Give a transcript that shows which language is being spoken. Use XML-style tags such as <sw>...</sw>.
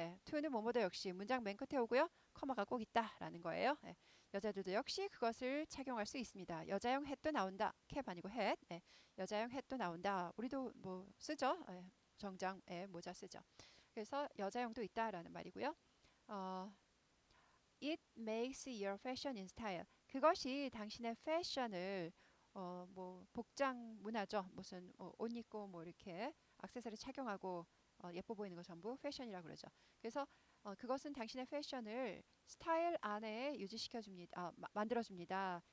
<ko>to는 뭐뭐도 역시 문장 맨 끝에 오고요. 커마가 꼭 있다라는 거예요. 여자들도 역시 그것을 착용할 수 있습니다. 여자용 햇도 나온다. 캡 아니고 햇. 여자용 햇도 나온다. 우리도 뭐 쓰죠. 정장 모자 쓰죠. 그래서 여자용도 있다라는 말이고요.</ko> <en>It makes your fashion in style.</en> <ko>그것이 당신의 패션을 뭐 복장 문화죠. 무슨 옷 입고 뭐 이렇게 액세서리 착용하고 예뻐 보이는 거 전부 패션이라고 그러죠. 그래서 그것은 당신의 패션을 스타일 안에 유지시켜 줍니다. 만들어 줍니다.</ko>